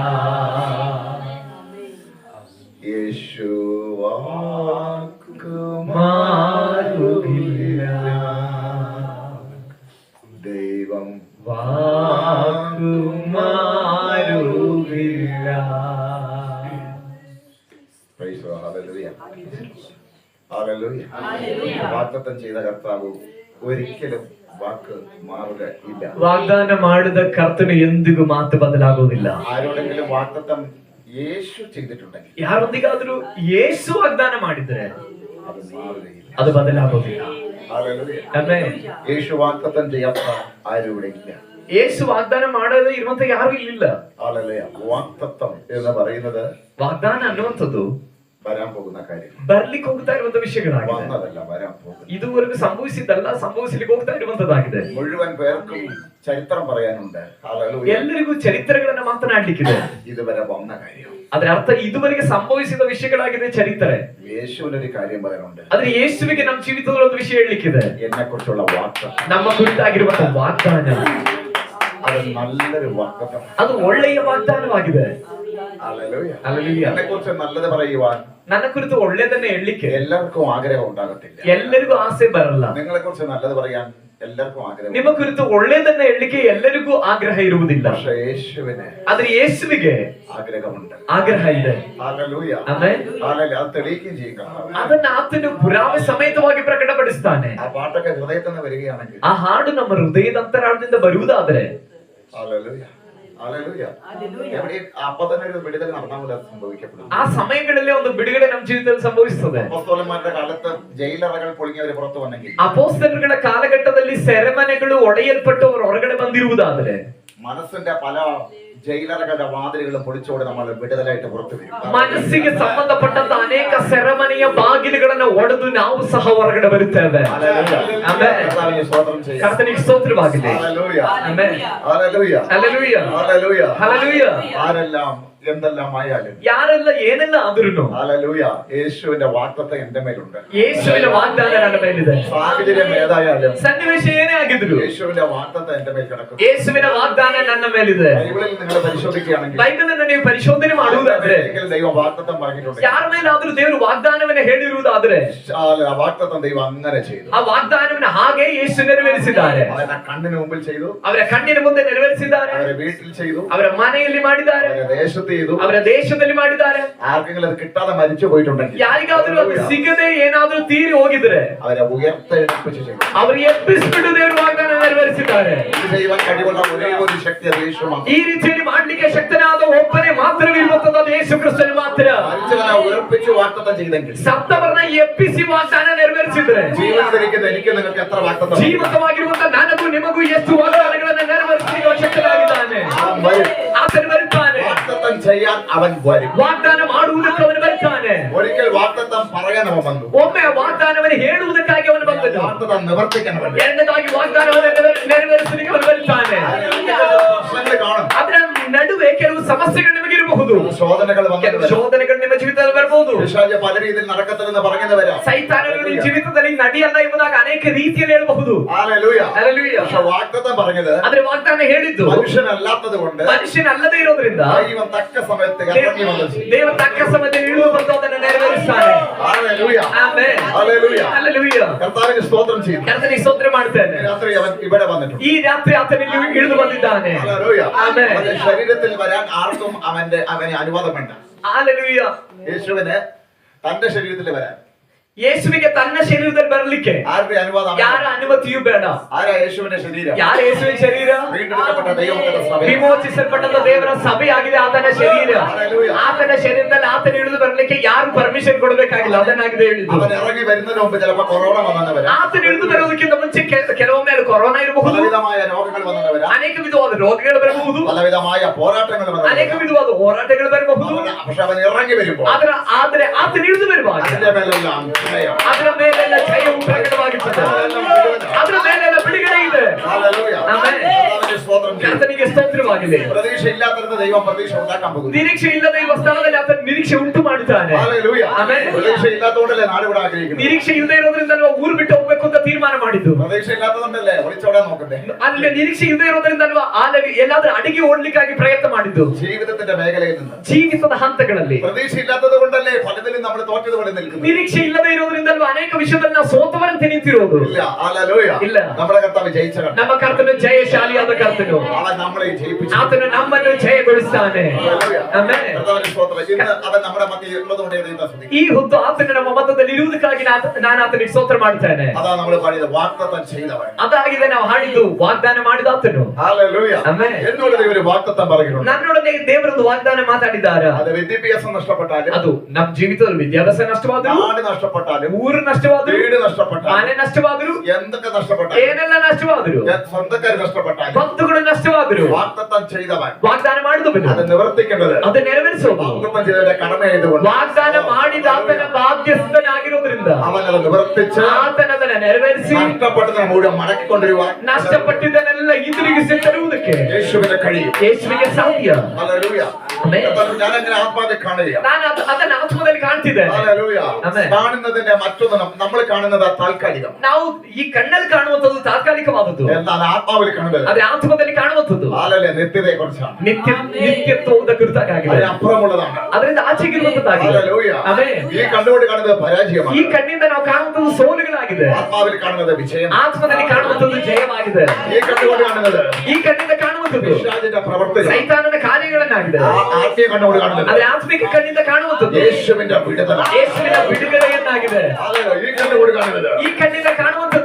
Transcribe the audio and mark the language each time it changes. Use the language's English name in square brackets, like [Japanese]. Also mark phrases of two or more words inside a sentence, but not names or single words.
[Malayalam] യേശു വാക്ക് മാറുകില്ല, ദൈവം വാക്കു മാറുകില്ല. [English] Praise the Lord. Hallelujah. Hallelujah. [Malayalam] വാഗ്ദത്തം ചെയ്ത കർത്താവ് ഒരിക്കലും വാക്ക് മാറുക ഇല്ല. [Kannada] ವಾಗ್ದಾನ ಮಾಡಿದ ಕರ್ತನು ಎಂದಿಗೂ ಮಾತು ಬದಲಾಗುವುದಿಲ್ಲ. [Malayalam] ആരോടെങ്കിലും വാഗ്ദത്തം യേശു ചെയ്തിട്ടുണ്ടെങ്കിൽ [Kannada] ಯಾರೊಂದಿಗಾದರೂ ಯೇಸು ವಾಗ್ದಾನ ಮಾಡಿದ್ರೆ [Malayalam] അത് മാറുകയില്ല. [Kannada] ಅದು ಬದಲಾಗುವುದಿಲ್ಲ. Hallelujah. ಆಮೆನ್. [Malayalam] യേശു വാഗ്ദത്തം ചെയ്യാത്ത ആരും ഇവിടെ ഇല്ല. [Kannada] ಯೇಸು ವಾಗ್ದಾನ ಮಾಡದೆ ಇರುವಂತ ಯಾರು ಇಲ್ಲಿಲ್ಲ. [Malayalam] Hallelujah. വാഗ്ദത്തം എന്ന് പറയുന്നത് [Kannada] ವಾಗ್ದಾನ ಅನ್ನುವಂಥದ್ದು [Malayalam] വരാൻ പോകുന്ന കാര്യം, [Kannada] ಬರ್ಲಿಕ್ಕೆ ಹೋಗ್ತಾ ಇರುವಂತ ವಿಷಯಗಳಾಗಿದೆ. [Malayalam] വന്നതല്ല, വരാൻ പോകുന്നത്. [Kannada] ಇದುವರೆಗೂ ಸಂಭವಿಸಿದ್ದಲ್ಲ, ಸಂಭವಿಸಲಿಕ್ಕೆ ಹೋಗ್ತಾ ಇರುವಂತದ್ದಾಗಿದೆ. [Malayalam] മുഴുവൻ പേർക്കും ചരിത്രം പറയാനുണ്ട്. Hallelujah. [Kannada] ಎಲ್ಲರಿಗೂ ಚರಿತ್ರೆಗಳನ್ನ ಮಾತನಾಡ್ಲಿಕ್ಕಿದೆ. [Malayalam] ഇതുവരെ വന്ന കാര്യം, [Kannada] ಅದರ ಅರ್ಥ ಇದುವರೆಗೆ ಸಂಭವಿಸಿದ ವಿಷಯಗಳಾಗಿದೆ ಚರಿತ್ರೆ. [Malayalam] യേശുവിനൊരു കാര്യം പറയാനുണ്ട്. [Kannada] ಆದ್ರೆ ಯೇಸುವಿಗೆ ನಮ್ಮ ಜೀವಿತದಲ್ಲಿ ಒಂದು ವಿಷಯ ಹೇಳಲಿಕ್ಕಿದೆ. [Malayalam] എന്നെ കുറിച്ചുള്ള വാഗ്ദത്തം, [Kannada] ನಮ್ಮ ಕುರಿತಾಗಿರುವಂತಹ ವಾಗ್ದಾನ, [Malayalam] അത് നല്ലൊരു വാഗ്ദത്തം, [Kannada] ಅದು ಒಳ್ಳೆಯ ವಾಗ್ದಾನವಾಗಿದೆ. Hallelujah. Hallelujah. [Malayalam] എന്നെ കുറിച്ച് നല്ലത് പറയുവാൻ [Kannada] ನನ್ನ ಕುರಿತು ಒಳ್ಳೆಯದನ್ನ ಹೇಳಲಿಕ್ಕೆ [Malayalam] എല്ലാവർക്കും ആഗ്രഹം ഉണ്ടാകത്തില്ല. [Kannada] ಎಲ್ಲರಿಗೂ ಆಸೆ ಬರಲ್ಲ. [Malayalam] നിങ്ങളെ കുറിച്ച് നല്ലത് പറയാൻ എല്ലാവർക്കും ആഗ്രഹം. [Kannada] ನಿಮ್ಮ ಕುರಿತು ಒಳ್ಳೆಯದನ್ನ ಹೇಳಲಿಕ್ಕೆ ಎಲ್ಲರಿಗೂ ಆಗ್ರಹ ಇರುವುದಿಲ್ಲ. [Malayalam] പക്ഷേ യേശുവിന് [Kannada] ಆದ್ರೆ ಯೇಸುವಿಗೆ [Malayalam] ആഗ്രഹമുണ്ട്. [Kannada] ಆಗ್ರಹ ಇದೆ. Hallelujah. ಆಮೆನ್. [Malayalam] Hallelujah. അത് തെളിയിക്കുകയും ചെയ്യും. [Kannada] ಅದನ್ನ ಆತನು ಪುರಾವೆ ಸಮೇತವಾಗಿ ಪ್ರಕಟಪಡಿಸ್ತಾನೆ. [Malayalam] ആ പാട്ടൊക്കെ ഹൃദയത്തിൽ നിന്ന് വരികയാണെങ്കിൽ, [Kannada] ಆ ಹಾಡು ನಮ್ಮ ಹೃದಯದ ಅಂತರಾಳದಿಂದ ಬರುವುದಾದ್ರೆ, Hallelujah. Hallelujah. [Malayalam] എവിടെ അപ്പൊ തന്നെ ഒരു വിടുതൽ നടന്നാൽ പോലെ സംഭവിക്കപ്പെടും. [Kannada] ಆ ಸಮಯಗಳಲ್ಲಿ ಒಂದು ಬಿಡುಗಡೆ ನಮ್ಮ ಜೀವಿತದಲ್ಲಿ ಸಂಭವಿಸುತ್ತದೆ. [Malayalam] അപ്പോസ്തലന്മാരുടെ കാലത്ത് ജയിലറകൾ പൊളിഞ്ഞവര് പുറത്തു വന്നെങ്കിൽ, [Kannada] ಅಪೊಸ್ತಲರುಗಳ ಕಾಲಘಟ್ಟದಲ್ಲಿ ಸೆರೆಮನೆಗಳು ಒಡೆಯಲ್ಪಟ್ಟು ಅವರು ಹೊರಗಡೆ ಬಂದಿರುವುದಾದ್ರೆ, [Malayalam] മനസ്സിന്റെ പല ജയിലറകളുടെ വാതിലുകളും പൊളിച്ചോടെ നമ്മൾ വിടുതലായിട്ട് പുറത്തു വരും. [Kannada] ಮನಸ್ಸಿಗೆ ಸಂಬಂಧಪಟ್ಟಂತ ಅನೇಕ ಸೆರೆಮನೆಯ ಬಾಗಿಲುಗಳನ್ನು ಒಡೆದು ನಾವು ಸಹ ಹೊರಗಡೆ ಬರುತ್ತೇವೆ. [Malayalam] കർത്താവിനെ സ്തോത്രം ചെയ്യാം. [Kannada] ಕರ್ತನಿಗೆ ಸ್ತೋತ್ರವಾಗಲಿ. Hallelujah. ಆಮೆನ್. Hallelujah. ಹಲ್ಲೆಲೂಯಾ. Hallelujah. ಹಲ್ಲೆಲೂಯಾ. [Malayalam] ആരെല്ലാം എന്തെല്ലാം ആയാലും, [Kannada] ಯಾರೆಲ್ಲ ಏನೆಲ್ಲ ಆದ್ರೂ [Malayalam] Hallelujah, യേശുവിന്റെ വാഗ്ദത്തം എന്റെ മേലുണ്ട്. [Kannada] ಯೇಸುವಿನ ವಾಗ್ದಾನ ನನ್ನ ಮೇಲಿದೆ. [Malayalam] സാഹചര്യം ഏതായാലും [Kannada] ಸನ್ನಿವೇಶ ಏನೇ ಆಗಿದ್ರು [Malayalam] യേശുവിന്റെ വാഗ്ദത്തം എന്റെ മേൽ കിടക്കും. [Kannada] ಯೇಸುವಿನ ವಾಗ್ದಾನ ನನ್ನ ಮೇಲಿದೆ. [Malayalam] ബൈബിളിൽ നിങ്ങൾ പരിശോധിക്കുകയാണെങ്കിൽ, [Kannada] ಬೈಬಲ್ ಅನ್ನು ನೀವು ಪರಿಶೋಧನೆ ಮಾಡುವುದಾದ್ರೆ, [Malayalam] ദൈവം വാഗ്ദത്തം പറഞ്ഞിട്ടുണ്ട്. [Kannada] ಯಾರ ಮೇಲಾದ್ರೂ ದೇವರು ವಾಗ್ದಾನವನ್ನ ಹೇಳಿರುವುದಾದ್ರೆ, [Malayalam] ആ വാഗ്ദത്തം ദൈവം അങ്ങനെ ചെയ്തു. [Kannada] ಆ ವಾಗ್ದಾನವನ್ನ ಹಾಗೆ ಯೇಸು ನೆರವೇರಿಸಿದ್ದಾರೆ. [Malayalam] അവരുടെ കണ്ണിന് മുമ്പിൽ ചെയ്തു, [Kannada] ಅವರ ಕಣ್ಣಿನ ಮುಂದೆ ನೆರವೇರಿಸಿದ್ದಾರೆ, [Malayalam] അവരുടെ വീട്ടിൽ ചെയ്തു, [Kannada] ಅವರ ಮನೆಯಲ್ಲಿ ಮಾಡಿದ್ದಾರೆ, [Malayalam] അവരുടെ ദേശത്ത് ചെയ്തു. [Kannada] ಅವರ ದೇಶದಲ್ಲಿ ಮಾಡಿದ್ದಾರೆ. [Malayalam] ആർക്കെങ്കിലും അത് കിട്ടാതെ മരിച്ചു പോയിട്ടുണ്ടെങ്കിൽ, [Kannada] ಯಾರಿಗಾದ್ರೂ ಅದು ಸಿಗದೆ ಏನಾದ್ರೂ ತೀರಿ ಹೋಗಿದ್ರೆ [Malayalam] അവരെ ഉയർത്തെഴുന്നേൽപ്പിച്ച് ചെയ്തു. [Kannada] ಅವರಿಗೆ ಎಬ್ಬಿಸಿಬಿಟ್ಟು ದೇವರು ವಾಗ್ದಾನ ನೆರವೇರಿಸಿದ್ದಾರೆ. [Malayalam] ഇത് ചെയ്യുവാൻ കഴിവുള്ള ഒരേ ഒരു ശക്തി അത് യേശുവാണ്. [Kannada] ಈ ರೀತಿಯಲ್ಲಿ ಮಾಡ್ಲಿಕ್ಕೆ ಶಕ್ತನಾದ ಒಬ್ಬನೇ ಮಾತ್ರವಿರುವಂತದ್ದು ಅದು ಯೇಸು ಕ್ರಿಸ್ತನು ಮಾತ್ರ. [Malayalam] മരിച്ചവനെ ഉയർപ്പിച്ച് വാഗ്ദത്തം ചെയ്തെങ്കിൽ, [Kannada] ಸತ್ತವರನ್ನ ಎಬ್ಬಿಸಿ ವಾಗ್ದಾನ ನೆರವೇರಿಸಿದ್ರೆ, [Malayalam] ജീവിതത്തിലിരിക്കുന്ന എനിക്ക് നിങ്ങൾക്ക് എത്ര വാഗ്ദത്തം? [Kannada] ಜೀವಿತವಾಗಿರುವಂತ ನನಗೂ ನಿಮಗೂ ಎಷ್ಟು ವಾಗ್ದಾನಗಳನ್ನು ನೆರವೇರಿಸಲಿಕ್ಕೆ ಶಕ್ತನಾಗಿದ್ದಾನೆ. ಆತನು ಬರುತ್ತಾನೆ. [Malayalam] വാഗ്ദത്തം ചെയ്യാൻ അവൻ വരും. [Kannada] ವಾಗ್ದಾನ ಮಾಡುವುದಕ್ಕೆ ಅವನು ಬರ್ತಾನೆ. [Malayalam] ഒരിക്കൽ വാഗ്ദത്തം പറയാൻ അവൻ വന്നു. [Kannada] ಒಮ್ಮೆ ವಾಗ್ದಾನವನ್ನು ಹೇಳುವುದಕ್ಕಾಗಿ ಅವನು ಬಂದದ್ದು. [Malayalam] വാഗ്ദത്തം നിവർത്തിക്കാൻ അവൻ വരും. [Kannada] ಎರಡನೇದಾಗಿ ವಾಗ್ದಾನವನ್ನು ನೆರವೇರಿಸಲಿಕ್ಕೆ ಅವನು ಬರ್ತಾನೆ. [Malayalam] പ്രശ്നങ്ങൾ കാണും. [Kannada] ಅದರ ನಡುವೆ ಕೆಲವು ಸಮಸ್ಯೆಗಳು ನಿಮಗಿರಬಹುದು, [Malayalam] ശോധനകൾ വന്നു, [Kannada] ಶೋಧನೆಗಳು ನಿಮ್ಮ ಜೀವಿತದಲ್ಲಿ ಬರಬಹುದು. [Malayalam] പിശാച് പല രീതിയിൽ നടക്കത്തില്ലെന്ന് പറയുന്നവരാ. [Kannada] ಸೈತಾನನು ನಿಮ್ಮ ಜೀವಿತದಲ್ಲಿ ನಡೆಯಲ್ಲ ಎಂಬುದಾಗಿ ಅನೇಕ ರೀತಿಯಲ್ಲಿ ಹೇಳಬಹುದು. [Malayalam] ഹല്ലേലൂയ. [Kannada] ಹಲ್ಲೆಲೂಯಾ. [Malayalam] പക്ഷെ വാഗ്ദത്തം പറഞ്ഞത് [Kannada] ಆದ್ರೆ ವಾಗ್ದಾನ ಹೇಳಿದ್ದು [Malayalam] മനുഷ്യനല്ലാത്തത് കൊണ്ട്, [Kannada] ಮನುಷ್ಯನಲ್ಲದೆ ಇರೋದ್ರಿಂದ [Malayalam] ദൈവം തക്ക സമയത്ത് ഇറങ്ങി വന്നു. [Kannada] ದೇವರು ತಕ್ಕ ಸಮಯದಲ್ಲಿ ಇಳಿದು ಬಂದು ಅದನ್ನು ನೆರವೇರಿಸ್ತಾನೆ. [Malayalam] ഹല്ലേലൂയ. [Kannada] ಆಮೆನ್. [Malayalam] ഹല്ലേലൂയ. [Kannada] ಹಲ್ಲೆಲೂಯಾ. [Malayalam] കർത്താവിന് സ്തോത്രം ചെയ്തു. [Kannada] ಕರ್ತನಿಗೆ ಸ್ತೋತ್ರ ಮಾಡ್ತೇನೆ. [Malayalam] രാത്രി അവൻ ഇവിടെ വന്നിട്ടുണ്ട്. [Kannada] ಈ ರಾತ್ರಿ ಆತನಿಗೆ ಇಳಿದು ಬಂದಿದ್ದಾನೆ. [Malayalam] ഹല്ലേലൂയ. ആಮೆൻ. അവന്റെ ശരീരത്തിൽ വരാൻ ആർക്കും അവന് അനുവാദം വേണ്ട. ഹല്ലേലൂയ. യേശുവിന് തന്റെ ശരീരത്തിൽ വരാൻ [Kannada] ಯೇಸುವಿಗೆ ತನ್ನ ಶರೀರದಲ್ಲಿ ಬರಲಿಕ್ಕೆ [Malayalam] ആരുടെ അനുവാദം? [Kannada] ಯಾರ ಅನುಮತಿಯೂ ಬೇಡ. [Malayalam] ആരാ യേശുവിന്റെ ശരീരം? [Kannada] ಯಾರ ಯೇಸುವಿನ ಶರೀರ? [Malayalam] വീണ്ടെടുക്കപ്പെട്ട ദൈവത്തിന്റെ സഭ. [Kannada] ವಿಮೋಚಿಸಲ್ಪಟ್ಟ ದೇವರ ಸಭೆಯಾಗಿದೆ ಆತನ ಶರೀರ. ಆತನ ಶರೀರದಲ್ಲಿ ಆತನ ಇಳಿದು ಬರಲಿಕ್ಕೆ ಯಾರು ಪರ್ಮಿಷನ್ ಕೊಡಬೇಕಾಗಿಲ್ಲ. ಅದನ್ನಾಗಿದೆ ಹೇಳಿದ್ದು. [Malayalam] അവൻ ഇറങ്ങി വരുന്നതിന് മുമ്പ് ചിലപ്പോൾ കൊറോണ വന്നവരാ. [Kannada] ಆತನ ಇಳಿದು ಬರೋದಕ್ಕಿಂತ ಮುಂಚೆ ಕೆಲವೊಮ್ಮೆ ಕೊರೋನಾ ಇರಬಹುದು, [Malayalam] പലവിധമായ രോഗങ്ങൾ വന്നവരാ, [Kannada] ಅನೇಕ ವಿಧವಾದ ರೋಗಗಳು ಬರಬಹುದು, [Malayalam] പലവിധമായ പോരാട്ടങ്ങൾ [Kannada] ಅನೇಕ [Malayalam] വന്നവരാ. [Kannada] ವಿಧವಾದ ಹೋರಾಟಗಳು ಬರಬಹುದು. [Malayalam] പക്ഷെ അവൻ ഇറങ്ങി വരുമ്പോൾ [Kannada] ಆದರೆ ಆತನ ಇಳಿದು ಬರುವಾಗ [Malayalam] അതിന്റെ മേലെല്ലാം ജയം. [Kannada] ಅದರ ಮೇಲೆಲ್ಲ ಜಯವು ಪ್ರಕಟವಾಗುತ್ತದೆ. ಅದರ ಮೇಲೆಲ್ಲ ಬಿಡುಗಡೆ ಇದೆ. [Malayalam] ഹല്ലേലൂയ. [Kannada] ಆಮೆನ್. [Malayalam] കർത്താവിന്റെ സ്തോത്രം ചെയ്യും. [Kannada] ಕರ್ತನಿಗೆ ಸ್ತೋತ್ರವಾಗಲಿ. [Malayalam] പ്രതീക്ഷ ഇല്ലാത്തടത്ത് ദൈവം പ്രതീക്ഷ ഉണ്ടാക്കാൻ പോകുന്നു. [Kannada] ನಿರೀಕ್ಷೆ ಇಲ್ಲದೆ ಇರುವ ಸ್ಥಳದಲ್ಲಿ ಆತನ ನಿರೀಕ್ಷೆ ಉಂಟು ಮಾಡುತ್ತಾನೆ. [Malayalam] ഹല്ലേലൂയ. [Kannada] ಆಮೆನ್. [Malayalam] പ്രതീക്ഷ ഇല്ലാത്തതുകൊണ്ടല്ലേ നാട് വിടാൻ ആഗ്രഹിക്കുന്നത്. [Kannada] ನಿರೀಕ್ಷೆ ಇಲ್ಲದೆ ಇರೋದ್ರಿಂದ ನಾವು ಊರು ಬಿಟ್ಟು ಹೋಗ್ಬೇಕು ಅಂತ ತೀರ್ಮಾನ ಮಾಡಿದ್ದು. [Malayalam] പ്രതീക്ഷ ഇല്ലാത്തതുകൊണ്ടല്ലേ ഒളിച്ചോടാൻ നോക്കണ്ടേ. [Kannada] ಅಲ್ಲಿ ನಿರೀಕ್ಷೆ ಇಲ್ಲದೆ ಇರೋದ್ರಿಂದ ಅಲ್ವಾ ಎಲ್ಲಾದ್ರೂ ಅಡಿಗೆ ಓಡ್ಲಿಕ್ಕಾಗಿ ಪ್ರಯತ್ನ ಮಾಡಿದ್ದು. [Malayalam] ജീവിതത്തിന്റെ മേഖലയിൽ നിന്ന് [Kannada] ಜೀವಿತದ ಹಂತಗಳಲ್ಲಿ [Malayalam] പ്രതീക്ഷ ഇല്ലാത്തത് കൊണ്ടല്ലേ പലതിലും നമ്മൾ തോറ്റതുപോലെ നിൽക്കുന്നത്. [Kannada] ನಿರೀಕ್ಷೆ ಇಲ್ಲದೆ ಇರೋದ್ರಿಂದ ಅಲ್ವಾ ಅನೇಕ ವಿಷಯದಲ್ಲಿ ನಾವು ಸೋತವರಂತೆ ನಿಂತಿರೋದು. [Malayalam] ഇല്ല. ഹല്ലേലൂയ. [Kannada] ಇಲ್ಲ. [Malayalam] നമ്മുടെ കർത്താവ് ജയിച്ച കർത്താവ്. [Kannada] ನಮ್ಮ ಕರ್ತನು ಜಯಶಾಲಿಯಾದ ಕರ್ತನು. [Malayalam] അവൻ നമ്മളെ ജയിപ്പിച്ചു. [Kannada] ಆತನು ನಮ್ಮನ್ನು ಜಯಗೊಳಿಸ್ತಾನೆ. ಆಮೆನ್. [Malayalam] കർത്താവിന്റെ സ്തോത്രം. ഇന്ന് അവൻ നമ്മുടെ മധ്യയിൽ ഉള്ളതുകൊണ്ട് ദൈവത്തെ സ്തുതിക്കുന്നു. [Kannada] ಈ ಹೊತ್ತು ಆತನು ನಮ್ಮ ಮಧ್ಯದಲ್ಲಿ ಇರುವುದಕ್ಕಾಗಿ ನಾನು ಆತನಿಗೆ ಸ್ತೋತ್ರ ಮಾಡ್ತೇನೆ. [Malayalam] അതാ നമ്മൾ പാടിയത് വാഗ്ദത്തം ചെയ്തവൻ. [Kannada] ಅದಾಗಿದೆ ನಾವು ಹಾಡಿದ್ದು ವಾಗ್ದಾನ ಮಾಡಿದ ಆತನು. [Malayalam] ഹല്ലേലൂയ. [Kannada] ಆಮೆನ್. [Malayalam] എന്നോട് ദൈവം ഒരു വാഗ്ദത്തം പറയുന്നുണ്ട്. [Kannada] ನನ್ನೊಡನೆ ದೇವರೊಂದು ವಾಗ್ದಾನ ಮಾತಾಡಿದ್ದಾರೆ. [Malayalam] അത് വിദ്യാഭ്യാസം നഷ്ടപ്പെട്ടാലും, [Kannada] ಅದು ನಮ್ಮ ಜೀವಿತದಲ್ಲಿ ವಿದ್ಯಾಭ್ಯಾಸ ನಷ್ಟವಾದರೂ, [Malayalam] നാട് നഷ്ടപ്പെട്ടാലും, [Kannada] ಊರು ನಷ್ಟವಾದರೂ, [Malayalam] വീട് നഷ്ടപ്പെട്ടാലും, [Kannada] ಮನೆ ನಷ್ಟವಾದರೂ, [Malayalam] എന്തൊക്കെ നഷ്ടപ്പെട്ടാലും, [Kannada] ಏನೆಲ್ಲ ನಷ್ಟವಾದರೂ, [Malayalam] സ്വന്തക്കാർ നഷ്ടപ്പെട്ടാലും, [Kannada] ಬಂಧುಗಳು ನಷ್ಟವಾದರೂ, [Malayalam] വാഗ്ദത്തം ചെയ്തവൻ [Kannada] ವಾಗ್ದಾನ ಮಾಡಿದವನು [Malayalam] അത് നിവർത്തിക്കേണ്ടത് [Kannada] ಅದು ನೆರವೇರಿಸೋದು. [Malayalam] വാഗ്ദത്തം ചെയ്തവന്റെ കടമയായതുകൊണ്ട് [Kannada] ವಾಗ್ದಾನ ಮಾಡಿದ ಆತನ ಬಾಧ್ಯಸ್ಥನಾಗಿರೋದ್ರಿಂದ [Malayalam] അവൻ അത് നിവർത്തിച്ച് [Kannada] ಆತನದನ್ನ ನೆರವೇರಿಸಿ [Malayalam] നഷ്ടപ്പെട്ടതിനെ മുഴുവൻ മടക്കിക്കൊണ്ടിരുവാൻ [Kannada] ನಷ್ಟಪಟ್ಟಿದ್ದನ್ನೆಲ್ಲ ಹಿಂದಿರುಗಿಸಿ ತರುವುದಕ್ಕೆ [Malayalam] യേശുവിനെ കഴിയും. [Kannada] ಯೇಸುವಿಗೆ ಸಾಧ್ಯ. [Malayalam] ഹല്ലേലൂയ. ആമേൻ. ഞാൻ അങ്ങനെ ആത്മാവിൽ കാണുകയാണ്. [Kannada] ನಾನು ಅದನ್ನ ಆತ್ಮದಲ್ಲಿ ಕಾಣ್ತಿದ್ದೇನೆ. [Malayalam] ഹല്ലേലൂയ. ആമേൻ. കാണുന്നതിന്റെ മറ്റൊന്ന് നമ്മൾ കാണുന്നത് താൽക്കാലികം. [Kannada] ನಾವು ಈ ಕಣ್ಣಲ್ಲಿ ಕಾಣುವಂತದ್ದು ತಾತ್ಕಾಲಿಕವಾದದ್ದು, [Malayalam] എന്നാൽ ആത്മാവിൽ കാണുന്നത് [Kannada] ಅದೇ ಆತ್ಮದಲ್ಲಿ ಕಾಣುವಂತದ್ದು [Malayalam] ഹല്ലേലൂയ നിത്യതയെ കുറിച്ചാണ്. [Kannada] ನಿತ್ಯತ್ವದ ಕುರಿತಾಗಿದೆ. [Malayalam] അതിനപ്പുറമുള്ളതാണ്. [Kannada] ಅದರಿಂದ ಆಚೆಗಿರುವಂತದ್ದಾಗಿದೆ. [Malayalam] ഹല്ലേലൂയ. [Kannada] ಆಮೆನ್. [Malayalam] ഈ കണ്ടുകൊണ്ട് കാണുന്നത് പരാജയമാണ്. [Kannada] ಈ ಕಣ್ಣಿಂದ ನಾವು ಕಾಣುವಂತದ್ದು ಸೋಲುಗಳಾಗಿದೆ. [Malayalam] ആത്മാവിൽ കാണുന്നത് വിജയം. [Kannada] ಆತ್ಮದಲ್ಲಿ ಕಾಣುವಂತದ್ದು ಜಯವಾಗಿದೆ. [Malayalam] ഈ കണ്ടുകൊണ്ട് കാണുന്നത് [Kannada] ಈ ಕಣ್ಣಿಂದ ಕಾಣುವಂತದ್ದು [Malayalam] പിശാചിന്റെ പ്രവർത്തനം. [Kannada] ಸೈತಾನನ ಕಾರ್ಯಗಳನ್ನಾಗಿದೆ. [Malayalam] ആത്മീയ കണ്ണുകൊണ്ട് കാണുന്നത് [Kannada] ಅದೇ ಆತ್ಮಿಕ ಕಣ್ಣಿಂದ ಕಾಣುವಂತದ್ದು [Malayalam] യേശുവിന്റെ വിടുതല. [Kannada] ಯೇಸುವಿನ ಬಿಡುಗಡೆಯನ್ನಾಗಿದೆ. [Malayalam] ഹല്ലേലൂയ. ഈ കണ്ണുകൊണ്ട് കാണുന്നത് [Kannada] ಈ ಕಣ್ಣಿಂದ ಕಾಣುವಂತದ್ದು